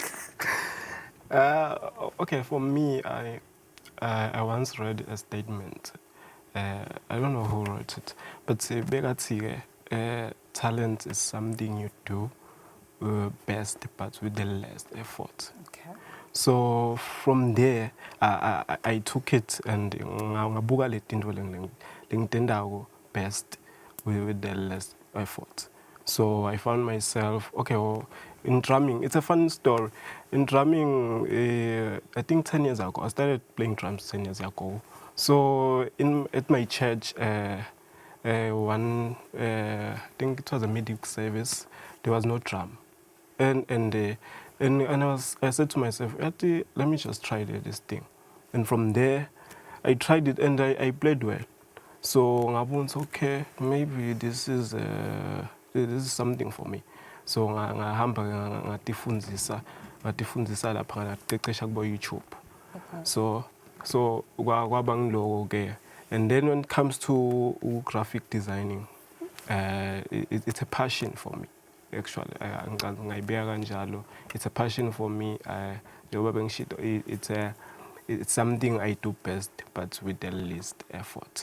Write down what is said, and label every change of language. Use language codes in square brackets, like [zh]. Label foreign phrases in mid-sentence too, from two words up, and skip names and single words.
[en] Okay, for me, I once read a statement. I don't know who wrote it, but talent is something you do best, but with the least effort. Okay. So from there, I took it and [ss] ngabuka le tinto lengitendawo [en] best with the less effort. So I found myself, okay, well, in drumming, it's a fun story. In drumming, I think 10 years ago, I started playing drums 10 years ago. So at my church, I think it was a midweek service, there was no drum. And I said to myself, let me just try this thing. And from there, I tried it and I played well. So I was okay, maybe this is something for me. [ss] So ngahamba ngatifundisa lapha ngaqeqesha kubo YouTube. So kwaba ngiloko ke. [en] And then when it comes to graphic designing, it's a passion for me. Actually, it's a passion for me. It's something I do best, but with the least effort.